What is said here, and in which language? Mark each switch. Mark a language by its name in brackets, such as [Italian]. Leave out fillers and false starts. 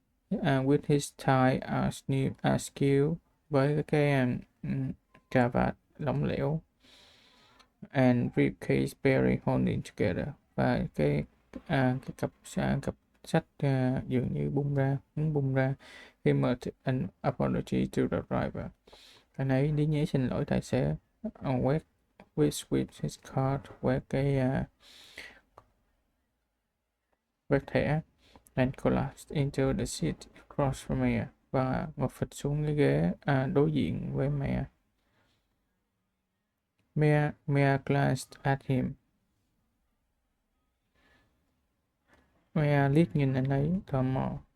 [English] With his tie askew, [Vietnamese] với cái cà vạt lỏng lẻo. [English] And briefcase barely holding together, [Vietnamese] và cái cặp sách dường như muốn bung ra. [English] He made an apology to the driver. [Vietnamese] Anh ấy lý nhí xin lỗi tài xế. [English] With his card, [Vietnamese] quét cái quét thẻ. [English] And collapsed into the seat across from Maya, [Vietnamese] và ngồi phịch xuống cái ghế đối diện với Maya. [English] Maya glanced at him. [Vietnamese] Maya liếc nhìn anh ấy tò mò.